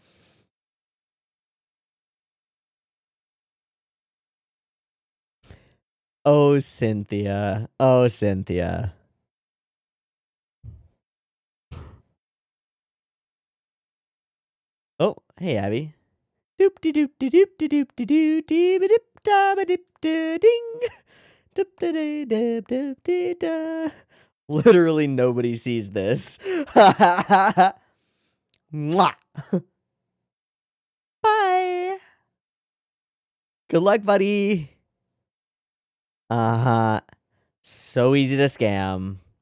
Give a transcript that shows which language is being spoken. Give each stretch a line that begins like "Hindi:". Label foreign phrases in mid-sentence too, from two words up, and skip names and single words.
English: Oh, Cynthia. Oh, Cynthia. Oh, hey, Abby. Doop de doop de doop de doop de doo dee ba dip da ba dip da ding. Doop da dee dip dip dee da. Literally nobody sees this. Mwah. Bye. Good luck, buddy. Uh-huh. So easy to scam.